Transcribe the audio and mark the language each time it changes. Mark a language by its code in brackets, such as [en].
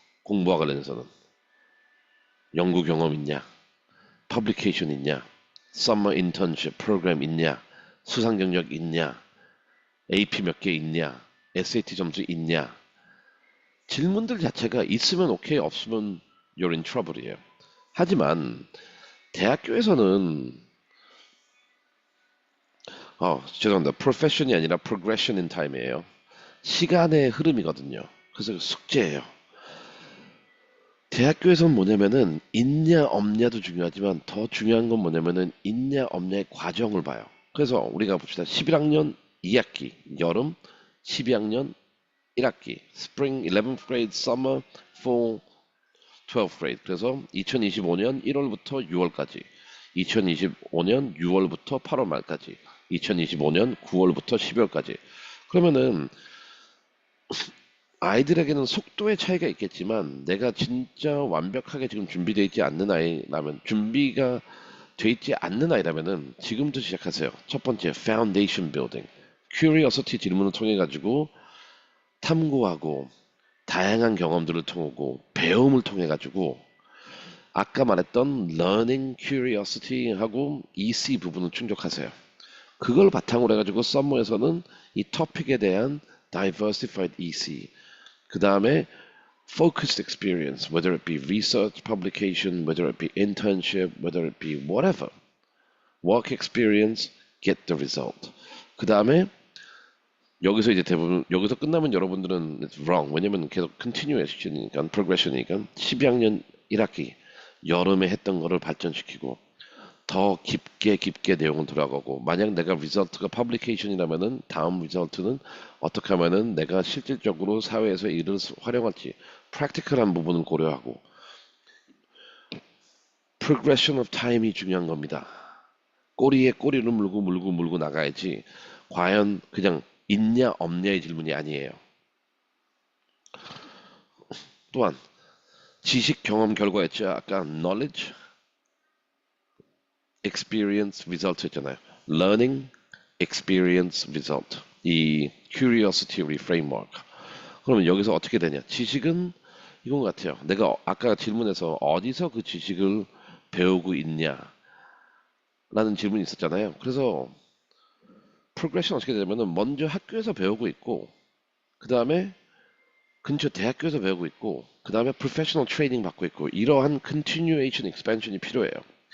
[ko] 공부와 관련해서는 연구 경험 있냐, 퍼블리케이션 있냐, 서머 인턴십 프로그램 있냐, 수상 경력 있냐, AP 몇 개 있냐, SAT 점수 있냐. 질문들 자체가 있으면 오케이, 없으면 [en] you're in trouble [ko] 이에요. 하지만 대학교에서는 죄송합니다. [en] profession이 아니라 progression in time이에요. [ko] 시간의 흐름이거든요. 그래서 숙제예요. 대학교에서는 뭐냐면은 있냐 없냐도 중요하지만 더 중요한 건 뭐냐면은 있냐 없냐의 과정을 봐요. 그래서 우리가 봅시다. 11학년 2학기 여름, 12학년 1학기 [en] spring, 11th grade, summer, fall, 12th grade. [ko] 그래서 2025년 1월부터 6월까지, 2025년 6월부터 8월 말까지, 2025년 9월부터 12월까지. 그러면은 아이들에게는 속도의 차이가 있겠지만 내가 진짜 완벽하게 지금 준비되어 있지 않는 아이라면 준비가 돼 있지 않는 아이라면은 지금부터 시작하세요. 첫 번째, foundation building. curiosity 질문을 통해 가지고 탐구하고 다양한 경험들을 통하고 배움을 통해 가지고 아까 말했던 learning, curiosity 하고 EC 부분을 충족하세요. 그걸 바탕으로 해가지고 썸머에서는 이 토픽에 대한 [en] diversified EC 그 다음에 focused experience, whether it be research, publication, whether it be internship, whether it be whatever. work experience, get the result. [ko] 그 다음에 여기서 이제 대부분 여기서 끝나면 여러분들은 [en] it's wrong. [ko] 왜냐면 계속 continuation이니까 progression이니까 12학년 1학기 여름에 했던 거를 발전시키고 더 깊게 내용은 들어가고 만약 내가 리설트가 퍼블리케이션이라면은 다음 리설트는 어떻게 하면은 내가 실질적으로 사회에서 이를 활용할지 프랙티컬한 부분을 고려하고 [en] progression of time [ko] 이 중요한 겁니다. 꼬리에 꼬리를 물고 나가야지 과연 그냥 있냐 없냐의 질문이 아니에요. 또한 지식 경험 결과였죠. [en] 아까 knowledge experience result 했잖아요. learning, experience, result. [ko] 이 curiosity 우리 framework. 그러면 여기서 어떻게 되냐? 지식은 이건 것 같아요. 내가 아까 질문에서 어디서 그 지식을 배우고 있냐? 라는 질문이 있었잖아요. 그래서 progression 어떻게 되냐면은 먼저 학교에서 배우고 있고 그 다음에 근처 대학교에서 배우고 있고 그 다음에 professional training 받고 있고 이러한 continuation expansion이 필요해요.